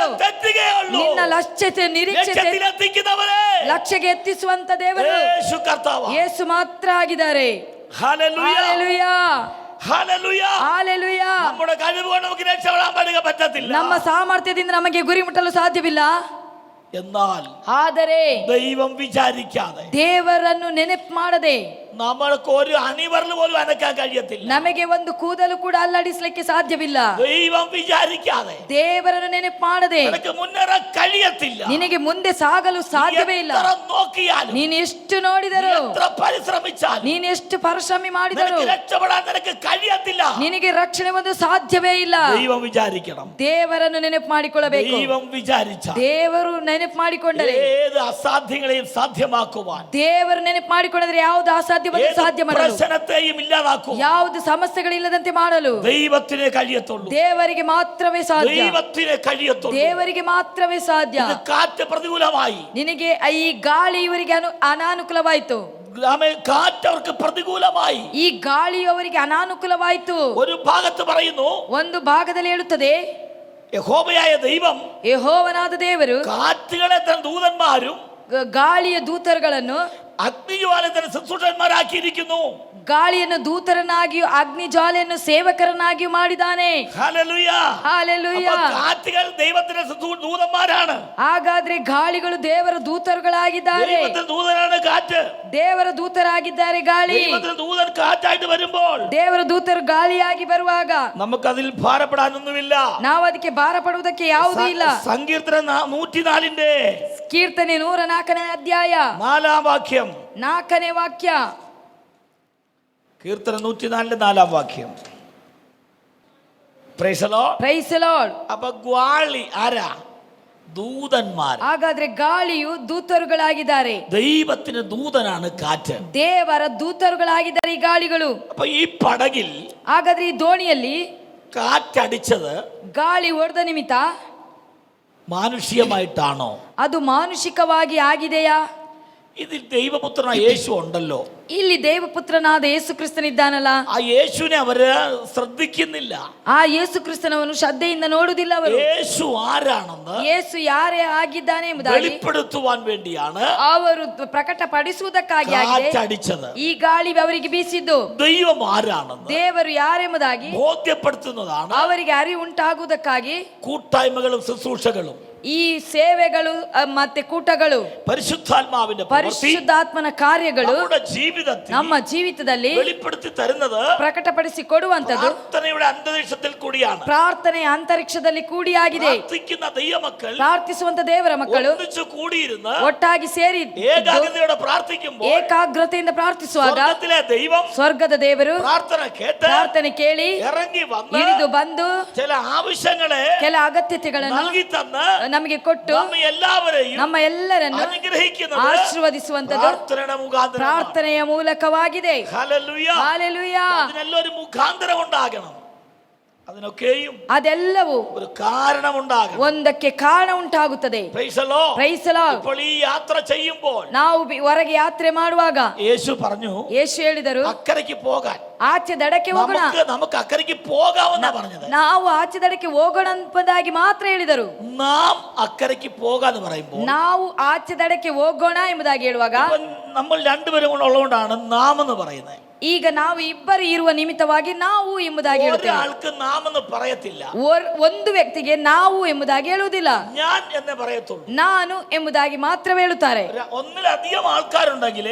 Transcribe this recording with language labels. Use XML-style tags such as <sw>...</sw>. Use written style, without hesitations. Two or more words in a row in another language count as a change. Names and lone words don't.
<kn>ನಿನ್ನ ಲಕ್ಷ್ಯತೆ ನಿರೀಕ್ಷೆ ಲಕ್ಷ್ಯಕ್ಕೆ ಎತ್ತಿಸುವಂತ ದೇವರು ಯೇಸು ಮಾತ್ರ ಆಗಿದ್ದಾರೆ.</kn> <ml>ഹല്ലേലൂയ.</ml> <kn>ಹಲ್ಲೆಲೂಯಾ. ನಮ್ಮ ಸಾಮರ್ಥ್ಯದಿಂದ ನಮಗೆ ಗುರಿ ಮುಟ್ಟಲು ಸಾಧ್ಯವಿಲ್ಲ.</kn> <ml>എന്നാൽ</ml> <kn>ಆದರೆ</kn> <ml>ദൈവം വിചാരിക്കാതെ,</ml> <kn>ದೇವರನ್ನು ನೆನಪು ಮಾಡದೆ</kn> <ml>നമ്മൾക്ക് ഒരു അണിവരൽ പോലും അനക്കാൻ കഴിയത്തില്ല.</ml> <kn>ನಮಗೆ ಒಂದು ಕೂದಲು ಕೂಡ ಅಲ್ಲಾಡಿಸಲಿಕ್ಕೆ ಸಾಧ್ಯವಿಲ್ಲ.</kn> <ml>ദൈവം വിചാരിക്കാതെ,</ml> <kn>ದೇವರನ್ನು ನೆನಪು ಮಾಡದೆ</kn> <ml>നിനക്ക് മുന്നേറാൻ കഴിയത്തില്ല.</ml> <kn>ನಿನಗೆ ಮುಂದೆ ಸಾಗಲು ಸಾಧ್ಯವೇ ಇಲ್ಲ.</kn> <ml>എത്ര നോക്കിയാലും,</ml> <kn>ನೀನು ಎಷ್ಟು ನೋಡಿದರೂ,</kn> <ml>എത്ര പരിശ്രമിച്ചാലും,</ml> <kn>ನೀನು ಎಷ್ಟು ಪರಿಶ್ರಮ ಮಾಡಿದರೂ</kn> <ml>നിനക്ക് രക്ഷപ്പെടാൻ നിനക്ക് കഴിയത്തില്ല.</ml> <kn>ನಿನಗೆ ರಕ್ಷಣೆ ಒಂದು ಸಾಧ್ಯವೇ ಇಲ್ಲ.</kn> <ml>ദൈവം വിചാരിക്കണം.</ml> <kn>ದೇವರನ್ನು ನೆನಪು ಮಾಡಿಕೊಳ್ಳಬೇಕು.</kn> <ml>ദൈവം വിചാരിച്ച,</ml> <kn>ದೇವರು ನೆನಪು ಮಾಡಿಕೊಂಡರೆ,</kn> <ml>ഏത് അസാധ്യങ്ങളെയും സാധ്യമാക്കുവാൻ,</ml> <kn>ದೇವರು ನೆನಪು ಮಾಡಿಕೊಂಡರೆ ಯಾವುದು ಅಸಾಧ್ಯವನ್ನು</kn> <ml>ഏത്</ml> <kn>ಸಾಧ್ಯ ಮಾಡಲು,</kn> <ml>പ്രശ്നത്തെയും ഇല്ലാതാക്കുവാൻ</ml> <kn>ಯಾವುದು ಸಮಸ್ಯೆಗಳಿಲ್ಲದಂತೆ ಮಾಡಲು</kn> <ml>ദൈവത്തിനെ കഴിയത്തുള്ളൂ.</ml> <kn>ದೇವರಿಗೆ ಮಾತ್ರವೇ ಸಾಧ್ಯ.</kn> <ml>ദൈവത്തിനെ കഴിയത്തുള്ളൂ.</ml> <kn>ದೇವರಿಗೆ ಮಾತ್ರವೇ ಸಾಧ್ಯ.</kn> <ml>ഇത് കാറ്റ് പ്രതികൂലമായി,</ml> <kn>ನಿನಗೆ ಈ ಗಾಳಿ ಇವರಿಗೆ ಅನಾನುಕೂಲವಾಯಿತು,</kn> <ml>കാറ്റ് അവർക്ക് പ്രതികൂലമായി,</ml> <kn>ಈ ಗಾಳಿ ಅವರಿಗೆ ಅನಾನುಕೂಲವಾಯಿತು.</kn> <ml>ഒരു ഭാഗത്ത് പറയുന്നു,</ml> <kn>ಒಂದು ಭಾಗದಲ್ಲಿ ಹೇಳುತ್ತದೆ,</kn> <ml>യഹോവയായ ദൈവം</ml> <kn>ಯೆಹೋವನಾದ ದೇವರು</kn> <ml>കാറ്റുകളെ തൻ ദൂതന്മാരും</ml> <kn>ಗಾಳಿಯ ದೂತರುಗಳನ್ನು</kn> <ml>അഗ്നിജ്വാലെ തൻ ശുശ്രൂഷന്മാരാക്കിയിരിക്കുന്നു.</ml> <kn>ಗಾಳಿಯನ್ನು ದೂತರನ್ನಾಗಿಯೂ ಅಗ್ನಿ ಜ್ವಾಲೆಯನ್ನು ಸೇವಕರನ್ನಾಗಿಯೂ ಮಾಡಿದ್ದಾನೆ.</kn> <ml>ഹല്ലേലൂയ.</ml> <kn>ಹಲ್ಲೆಲೂಯ.</kn> <ml>അപ്പോൾ കാറ്റുകൾ ദൈവത്തിന്റെ ദൂതന്മാരാണ്.</ml> <kn>ಹಾಗಾದ್ರೆ ಗಾಳಿಗಳು ದೇವರ ದೂತರುಗಳಾಗಿದ್ದಾರೆ.</kn> <ml>ദൈവത്തിന്റെ ദൂതനാണ് കാറ്റ്.</ml> <kn>ದೇವರ ದೂತರಾಗಿದ್ದಾರೆ ಗಾಳಿ.</kn> <ml>ദൈവത്തിന്റെ ദൂതൻ കാറ്റായിട്ട് വരുമ്പോൾ</ml> <kn>ದೇವರ ದೂತರು ಗಾಳಿಯಾಗಿ ಬರುವಾಗ</kn> <ml>നമുക്കതിൽ ഭാരപ്പെടാനൊന്നുമില്ല.</ml> <kn>ನಾವು ಅದಕ್ಕೆ ಭಾರ ಪಡುವುದಕ್ಕೆ ಯಾವುದೂ ಇಲ್ಲ.</kn> <ml>സങ്കീർത്തനം 104</ml> <kn>ಕೀರ್ತನೆ 104ನೇ ಅಧ್ಯಾಯ</kn> <ml>4 വാക്യം.</ml> <kn>4ನೇ ವಾಕ್ಯ.</kn> <ml>കീർത്തനം 104 4 വാക്യം.</ml> <en>Praise the Lord. Praise the Lord.</en> <ml>അപ്പൊ ഗ്വാളി ആരാ? ദൂതന്മാർ.</ml> <kn>ಹಾಗಾದ್ರೆ ಗಾಳಿಯು ದೂತರುಗಳಾಗಿದ್ದಾರೆ.</kn> <ml>ദൈവത്തിന്റെ ദൂതനാണ് കാറ്റ്.</ml> <kn>ದೇವರ ದೂತರುಗಳಾಗಿದ್ದಾರೆ ಈ ಗಾಳಿಗಳು.</kn> <ml>അപ്പൊ ഈ പടകിൽ</ml> <kn>ಹಾಗಾದ್ರೆ ಈ ದೋಣಿಯಲ್ಲಿ</kn> <ml>കാറ്റടിച്ചത്</ml> <kn>ಗಾಳಿ ಹೊಡೆದ ನಿಮಿತ್ತ</kn> <ml>മാനുഷികമായിട്ടാണോ?</ml> <kn>ಅದು ಮಾನುಷಿಕವಾಗಿ ಆಗಿದೆಯಾ?</kn> <ml>ഇതിൽ ദൈവപുത്രനായ യേശു ഉണ്ടല്ലോ.</ml> <kn>ಇಲ್ಲಿ ದೇವಪುತ್ರನಾದ ಯೇಸು ಕ್ರಿಸ್ತನಿದ್ದಾನಲ್ಲ,</kn> <ml>ആ യേശുവിനെ അവര് ശ്രദ്ധിക്കുന്നില്ല.</ml> <kn>ಆ ಯೇಸು ಕ್ರಿಸ್ತನವನ್ನು ಶ್ರದ್ಧೆಯಿಂದ ನೋಡುವುದಿಲ್ಲ ಅವರು.</kn> <ml>യേശു ആരാണെന്ന്</ml> <kn>ಯೇಸು ಯಾರೇ ಆಗಿದ್ದಾನೆ ಎಂಬುದಾಗಿ</kn> <ml>വെളിപ്പെടുത്തുവാൻ വേണ്ടിയാണ്</ml> <kn>ಅವರು ಪ್ರಕಟಪಡಿಸುವುದಕ್ಕಾಗಿ ಆಗಿದೆ</kn> <ml>കാറ്റടിച്ചത്.</ml> <kn>ಈ ಗಾಳಿ ಅವರಿಗೆ ಬೀಸಿದ್ದು.</kn> <ml>ദൈവം ആരാണെന്ന്</ml> <kn>ದೇವರು ಯಾರೆಂಬುದಾಗಿ</kn> <ml>ബോധ്യപ്പെടുത്തുന്നതാണ്</ml> <kn>ಅವರಿಗೆ ಅರಿವು ಉಂಟಾಗುವುದಕ್ಕಾಗಿ</kn> <ml>കൂട്ടായ്മകളും ശുശ്രൂഷകളും.</ml> <kn>ಈ ಸೇವೆಗಳು ಮತ್ತೆ ಕೂಟಗಳು,</kn> <ml>പരിശുദ്ധാത്മാവിന്റെ പ്രവൃത്തി</ml> <kn>ಪರಿಶುದ್ಧಾತ್ಮನ ಕಾರ್ಯಗಳು</kn> <ml>നമ്മുടെ ജീവിതത്തിൽ</ml> <kn>ನಮ್ಮ ಜೀವಿತದಲ್ಲಿ</kn> <ml>വെളിപ്പെടുത്തി തരുന്നത്</ml> <kn>ಪ್ರಕಟಪಡಿಸಿ ಕೊಡುವಂತದ್ದು</kn> <ml>പ്രാർത്ഥനയുടെ അന്തരീക്ഷത്തിൽ കൂടിയാണ്.</ml> <kn>ಪ್ರಾರ್ಥನೆಯ ಅಂತರಿಕ್ಷದಲ್ಲಿ ಕೂಡಿಯಾಗಿದೆ.</kn> <ml>പ്രാർത്ഥിക്കുന്ന ദൈവമക്കൾ</ml> <kn>ಪ್ರಾರ್ಥಿಸುವಂತ ದೇವರ ಮಕ್ಕಳು</kn> <ml>ഒന്നിച്ചു കൂടിയിരുന്ന്</ml> <kn>ಒಟ್ಟಾಗಿ ಸೇರಿ</kn> <ml>ഏകാഗ്രതയോടെ പ്രാർത്ഥിക്കുമ്പോൾ</ml> <kn>ಏಕಾಗ್ರತೆಯಿಂದ ಪ್ರಾರ್ಥಿಸುವಾಗ</kn> <ml>സ്വർഗ്ഗത്തിലെ ദൈവം</ml> <kn>ಸ್ವರ್ಗದ ದೇವರು</kn> <ml>പ്രാർത്ഥന കേട്ട്</ml> <kn>ಪ್ರಾರ್ಥನೆ ಕೇಳಿ</kn> <ml>ഇറങ്ങി വന്ന്</ml> <kn>ಇಳಿದು ಬಂದು</kn> <ml>ചില ആവശ്യങ്ങളെ</ml> <kn>ಕೆಲ ಅಗತ್ಯತೆಗಳನ್ನು</kn> <ml>നൽകി തന്ന്</ml> <kn>ನಮಗೆ ಕೊಟ್ಟು</kn> <ml>നമ്മെ എല്ലാവരെയും</ml> <kn>ನಮ್ಮ ಎಲ್ಲರನ್ನು</kn> <ml>അനുഗ്രഹിക്കുന്നത്</ml> <kn>ಆಶೀರ್ವದಿಸುವಂತದ್ದು</kn> <ml>പ്രാർത്ഥനയുടെ മുഖാന്തരം.</ml> <kn>ಪ್ರಾರ್ಥನೆಯ ಮೂಲಕವಾಗಿದೆ.</kn> <ml>ഹല്ലേലൂയ.</ml> <kn>ಹಾಲೆಲೂಯಾ.</kn> <ml>അതിനെല്ലാം ഒരു മുഖാന്തരം ഉണ്ടാകണം. അതിനൊക്കെയും</ml> <kn>ಅದೆಲ್ಲವೂ</kn> <ml>ഒരു കാരണമുണ്ടാകണം.</ml> <kn>ಒಂದಕ್ಕೆ ಕಾರಣ ಉಂಟಾಗುತ್ತದೆ.</kn> <en>Praise the Lord. Praise the Lord.</en> <ml>ഇപ്പോൾ ഈ യാത്ര ചെയ്യുമ്പോൾ</ml> <kn>ನಾವು ಹೊರಗೆ ಯಾತ್ರೆ ಮಾಡುವಾಗ</kn> <ml>യേശു പറഞ്ഞു</ml> <kn>ಯೇಸು ಹೇಳಿದರು,</kn> <ml>അക്കരയ്ക്ക് പോകാൻ.</ml> <kn>ಆಚೆ ದಡಕ್ಕೆ ಹೋಗೋಣ.</kn> <ml>നമുക്ക് അക്കരയ്ക്ക് പോകാമെന്നാ പറഞ്ഞത്.</ml> <kn>ನಾವು ಆಚೆ ದಡಕ್ಕೆ ಹೋಗೋಣ ಎಂಬುದಾಗಿ ಮಾತ್ರ ಹೇಳಿದರು.</kn> <ml>നാം അക്കരയ്ക്ക് പോകാന്ന് പറയുമ്പോൾ</ml> <kn>ನಾವು ಆಚೆ ದಡಕ್ಕೆ ಹೋಗೋಣ ಎಂಬುದಾಗಿ ಹೇಳುವಾಗ</kn> <ml>ഇപ്പൊ നമ്മൾ രണ്ടുപേരും കൂടെ ഉള്ളതുകൊണ്ടാണ് നാം എന്ന് പറയുന്നത്.</ml> <kn>ಈಗ ನಾವು ಇಬ್ಬರು ಇರುವ ನಿಮಿತ್ತವಾಗಿ ನಾವು ಎಂಬುದಾಗಿ ಹೇಳುತ್ತೇವೆ.</kn> <ml>ഒരാൾക്ക് നാം എന്ന് പറയത്തില്ല.</ml> <kn>ಒಂದು ವ್ಯಕ್ತಿಗೆ ನಾವು ಎಂಬುದಾಗಿ ಹೇಳುವುದಿಲ್ಲ,</kn> <ml>ഞാൻ എന്നേ പറയത്തുള്ളൂ.</ml> <kn>ನಾನು ಎಂಬುದಾಗಿ ಮಾತ್ರ ಹೇಳುತ್ತಾರೆ.</kn> <ml>ഒന്നിലധികം ആൾക്കാരുണ്ടെങ്കിലേ</ml>